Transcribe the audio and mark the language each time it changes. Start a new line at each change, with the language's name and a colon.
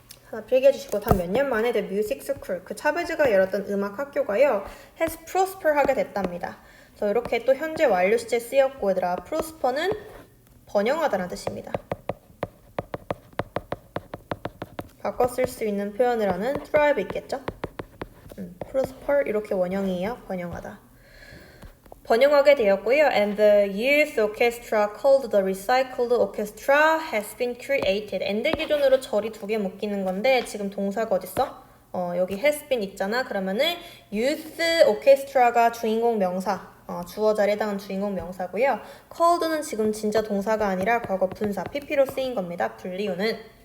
Korean: 하나 필기해 주시고 단 몇 년 만에
English: the music school
Korean: 그 차베즈가 열었던 음악 학교가요
English: has prosper
Korean: 하게 됐답니다. 그래서 이렇게 또 현재 완료 시제 쓰였고 얘들아 prosper는 번영하다라는 뜻입니다. 바꿔 쓸 수 있는 표현을 하는 thrive 있겠죠? prosper 이렇게 원형이에요. 번영하다. 번영하게 되었고요.
English: And the youth orchestra called the recycled orchestra has been created.
Korean: and 기존으로 절이 두 개 묶이는 건데 지금 동사가 어딨어? 여기
English: has been
Korean: 있잖아. 그러면은 youth orchestra가 주인공 명사. 주어 자리에 해당하는 주인공 명사고요. called는 지금 진짜 동사가 아니라 과거 분사 pp로 쓰인 겁니다. 분리우는.